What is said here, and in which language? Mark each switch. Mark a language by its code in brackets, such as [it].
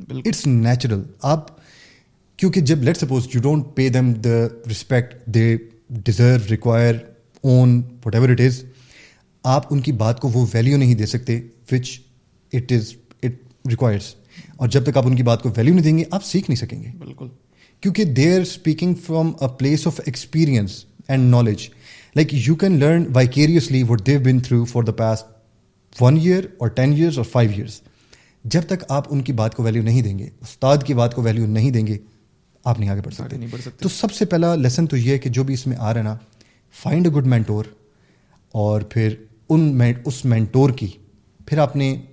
[en] It's natural. [ur] آپ کیونکہ جب [en] let suppose you don't pay them the respect they deserve, require, own, whatever it is, [ur] آپ ان کی بات کو وہ ویلیو نہیں دے سکتے [en] Which it requires. [ur] اور جب تک آپ ان کی بات کو ویلیو نہیں دیں گے آپ سیکھ نہیں سکیں گے. بالکل, کیونکہ [en] They are speaking from a place of experience and knowledge. Like you can learn vicariously what they've been through for the past 1 year اور 10 years اور 5 years. [ur] جب تک آپ ان کی بات کو ویلیو نہیں دیں گے, استاد کی بات کو ویلیو نہیں دیں گے, آپ نہیں آگے بڑھ سکتے. تو سب سے پہلا لیسن تو یہ ہے کہ جو بھی اس میں آ رہا ہے نا, [en] find a good mentor, [ur] اور پھر اس مینٹور کی پھر آپ نے